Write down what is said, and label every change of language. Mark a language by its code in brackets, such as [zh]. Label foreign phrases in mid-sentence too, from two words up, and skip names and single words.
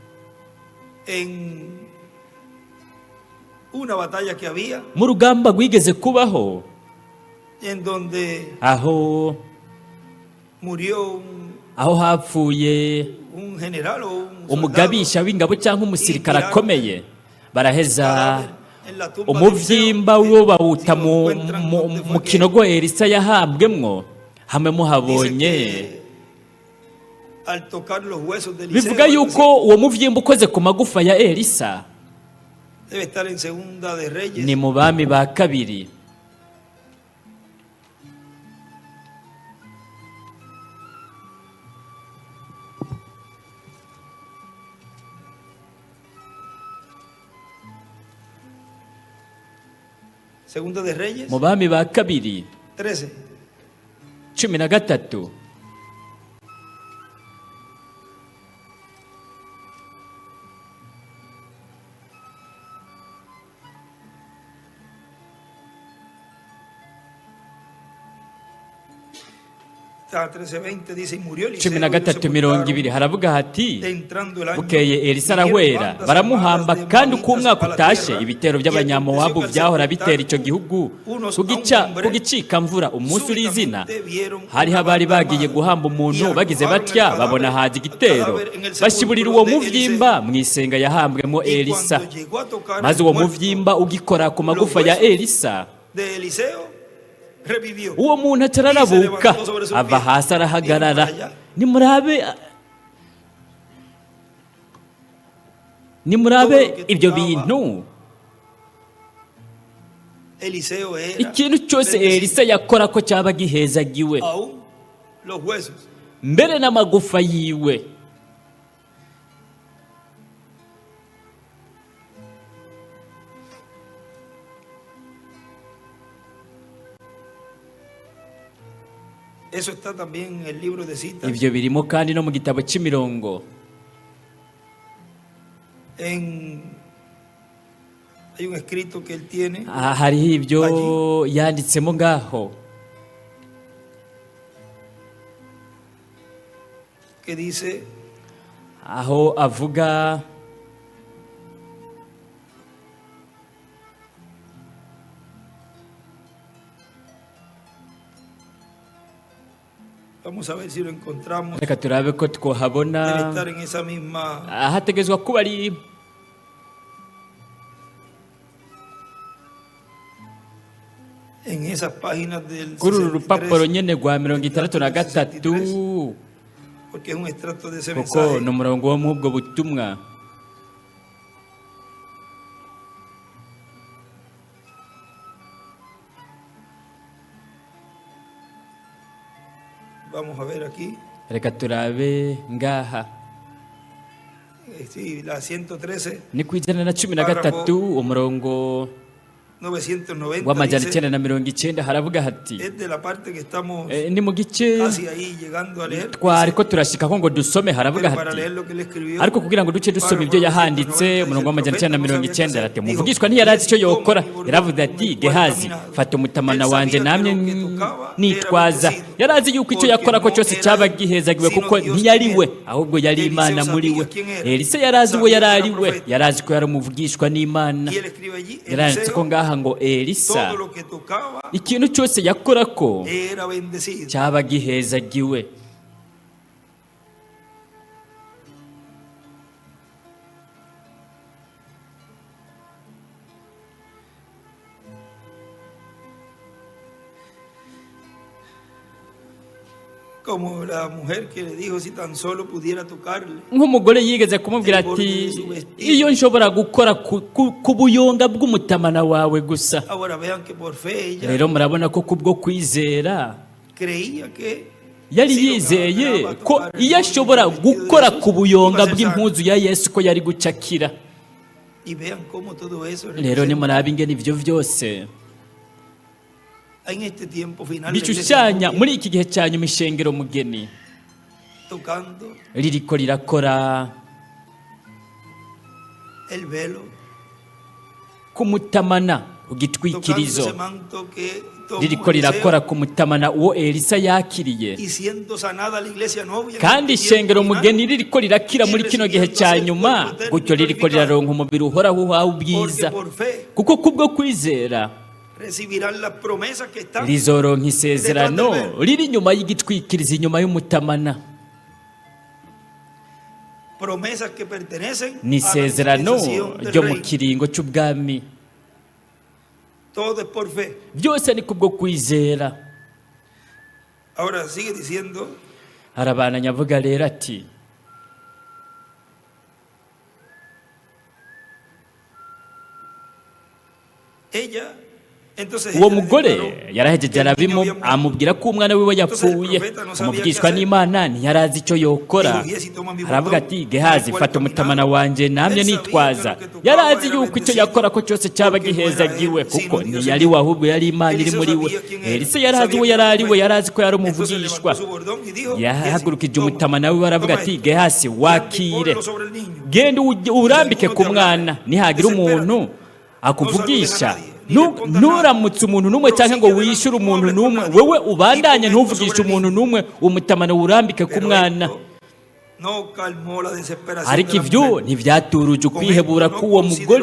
[rn] Mu rugamba rwigeze kubaho, aho hapfuye umugabisha w'ingabo cyangwa umusirikare akomeye, baraheza umuvyimba wo bawuta mu kinogo Elisa yahambwemwo. Hamwe muhabonye [es] al tocar los huesos de [rn] bivuga [es] Eliseo, [rn] yuko uwo muvyimba ukoze ku magufa ya Elisa [es] debe estar en Segunda de Reyes, [rn] ni mu bami ba kabiri. [es] Segunda de Reyes, [rn] Mu bami ba kabiri 13. [es] 13. Está 13:20 dice, y murió Eliseo, [rn] 13:20 haravuga hati [es] entrando el año, [rn] bukeye Elisa [es] vinieron [rn] arahwera [es] bandas [rn] baramuhamba, [es] armadas de [rn] kandi uko [es] moabitas [rn] umwaka [es] a la [rn] utashe [es] tierra, [rn] ibitero [es] y [rn] by'abanyamowabu [es] aconteció que al [rn] byahora [es] sepultar [rn] bitera icyo gihugu [es] unos a un hombre, [rn] kugicika mvura umunsi urizina [es] súbitamente vieron [rn] hariho [es] una [rn] abari [es] banda [rn] bagiye [es] armada, [rn] guhamba [es] y [rn] umuntu bagize [es] arrojaron [rn] batya [es] el [rn] babona [es] cadáver- [rn] haza igitero [es] cadáver en el [rn] bashiburira [es] sepulcro [rn] uwo [es] de [rn] muvyimba mu isenga yahambwemo [es] Y [rn] Elisa, [es] cuando llegó a tocar [rn] maze [es] el [rn] uwo [es] muerto [rn] muvyimba ugikora ku magufa [es] los [rn] ya [es] huesos [rn] Elisa, [es] de Eliseo, revivió. [rn] uwo muntu atararabuka ava hasi arahagarara. nimurabe ibyo bintu. [es] Eliseo era [rn] Ikintu cyose Elisa yakora ko cyaba gihezagiwe, [es] aún los huesos. [rn] mbere n'amagufa yiwe. [es] Eso está también en el libro de citas. [rn] Ibyo birimo kandi no mu gitabo cy'imirongo. [es] Hay un escrito que él tiene [rn] Hariho ibyo yanditsemo ngaho [es] que dice, [rn] aho avuga [es] vamos a ver si lo encontramos, [rn] reka turabe ko [es] debe [rn] twohabona. [es] estar en esa misma, [rn] Hategezwa kuba ari [es] en esas páginas del [rn] kuri uru rupapuro [es] 63, [rn] nyene rwa 63, [es] porque es un extracto de ese [rn] kuko [es] mensaje. [rn] ni umurongo wo muri ubwo butumwa. [es] Vamos a ver aquí. [rn] Reka turabe ngaha [es] Sí, la 113, [rn] ni ku 113 umurongo [es] 990 [rn] w'amajana [es] dice, [rn] 990 haravuga hati [es] es de la parte que estamos [rn] ni mu gice [es] casi ahí llegando a leer. [rn] twariko turashikako ngo dusome, haravuga [es] Pero para [rn] hati [es] leer lo que él escribió, [rn] ariko kugira ngo duce dusoma ibyo yahanditse umurongo w'amajana 990 ati umuvugishwa ntiyarazi icyo yokora, yaravuze ati Gehazi, fata umutamana wanje namye nitwaza. Yarazi yuko icyo yakora ko cyose cyaba gihezagiwe, kuko ntiyari we ahubwo yari Imana muri we. Elisa yarazi uwo yari ari we, yarazi ko yari umuvugishwa n'Imana. [es] y él escribe allí, [rn] Yaranditse ko [es] Eliseo, [rn] ngaha ngo Elisa [es] todo lo que tocaba [rn] ikintu cyose yakora ko [es] era bendecido. [rn] cyaba gihezagiwe. [es] Como la mujer que le dijo si tan solo pudiera tocarle. [rn] Nk'umugore yigeze kumubwira ati iyo nshobora gukora ku buyonga bw'umutamana wawe gusa. [es] Ahora vean que por fe ella [rn] Rero murabona ko kubwo kwizera [es] creía que [rn] yari [es] si [rn] yizeye [es] lograba [rn] ko [es] tocar el [rn] iyo [es] borde [rn] ashobora [es] del vestido de [rn] gukora [es] Jesús, [rn] ku buyonga [es] iba a ser sano. [rn] bw'impuzu ya Yesu ko yari gucakira. [es] Y vean cómo todo eso [rn] Rero nimurabe ingene ibyo byose [es] en este tiempo final la iglesia [rn] bishushanya [es] novia, [rn] muri iki gihe cya nyuma ishengero mugeni [es] tocando [rn] ririko rirakora [es] el velo, [rn] ku mutamana ku [es] tocando [rn] gitwikirizo, [es] ese manto que tomó [rn] ririko rirakora [es] Eliseo, [rn] ku mutamana uwo Elisa yakiriye. [es] y siendo sanada la iglesia novia en [rn] Kandi [es] este tiempo [rn] ishengero [es] final, [rn] mugeni ririko rirakira muri kino gihe cya nyuma, gutyo ririko riraronka umubiri uhoraho uhawe [es] porque [rn] ubwiza, [es] por fe [rn] kuko kubwo kwizera [es] recibirán las promesas que están [rn] rizoronka isezerano riri inyuma y'igitwikirizo, inyuma y'umutamana. [es] promesas que pertenecen [rn] Ni [es] a la [rn] isezerano [es] dispensación del [rn] ryo mu [es] reino. [rn] kiringo cy'ubwami. [es] Todo es por fe. [rn] Byose ni kubwo kwizera. [es] Ahora sigue diciendo, [rn] arabananya avuga rero ati uwo mugore yarahejeje amubwira ko umwana wiwe yapfuye. umuvugishwa n'Imana ntiyarazi icyo yokora, aravuga ati Gehazi fata umutamana wanje namye nitwaza. yarazi yuko icyo yakora ko cyose cyaba gihezagiwe, kuko ntiyari we ahubwo yari Imana iri muri we. Elisa yarazi uwo yari ari we, yarazi ko yari umuvugishwa. yahagurukije umutamana wiwe aravuga ati Gehazi wakire, genda urambike ku mwana, nihagira umuntu akuvugisha nturamutse umuntu n'umwe cyangwa ngo wishyure umuntu n'umwe, wowe ubandanye ntuvugishe umuntu n'umwe, umutamana urambike ku mwana. ariko ibyo ntibyaturuje ukwihebura k'uwo mugore.